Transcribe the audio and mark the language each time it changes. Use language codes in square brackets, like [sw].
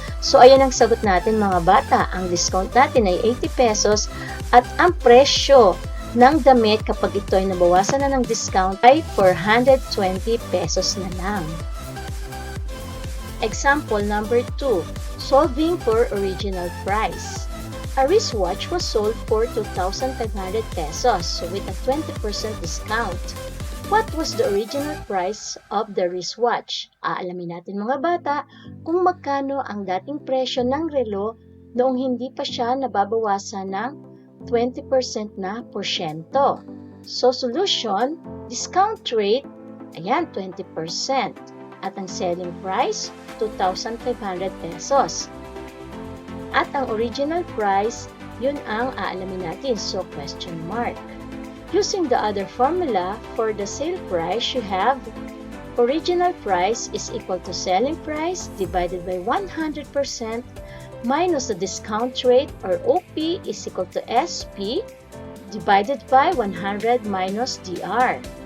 [tl] So ayan ang sagot natin mga bata. Ang discount natin ay 80 pesos at ang presyo ng damit kapag ito ay nabawasan na ng discount ay 420 pesos na lang. [en] Example number 2. Solving for original price. A wristwatch was sold for 2,500 pesos with a 20% discount. What was the original price of the wristwatch? [tl] Aalamin natin mga bata kung magkano ang dating presyo ng relo noong hindi pa siya nababawasan ng 20% na porsyento. [en] So, solution, discount rate, ayan, 20%. [tl] At ang selling price, 2,500 pesos. At ang original price, yun ang aalamin natin. [en] So, question mark. Using the other formula for the sale price, you have original price is equal to selling price divided by 100% minus the discount rate or OP is equal to SP divided by 100 minus DR.